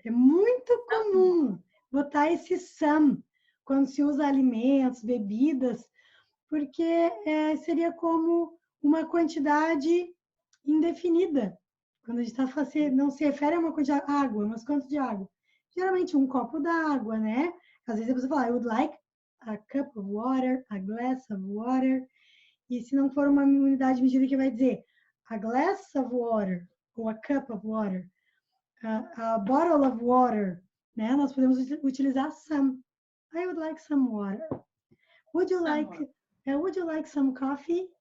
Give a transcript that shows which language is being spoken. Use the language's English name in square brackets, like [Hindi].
[Portuguese] É muito comum botar esse some quando se usa alimentos, bebidas, porque seria como uma quantidade indefinida. Quando a gente está fazendo, não se refere a uma quantidade de água, mas quanto de água? Geralmente um copo d'água, né? Às vezes a pessoa fala, I would like a cup of water, a glass of water. E se não for uma unidade de medida que vai dizer a glass of water ou a cup of water, a bottle of water, né? Nós podemos utilizar some. [English] I would like some water. Would you like some coffee?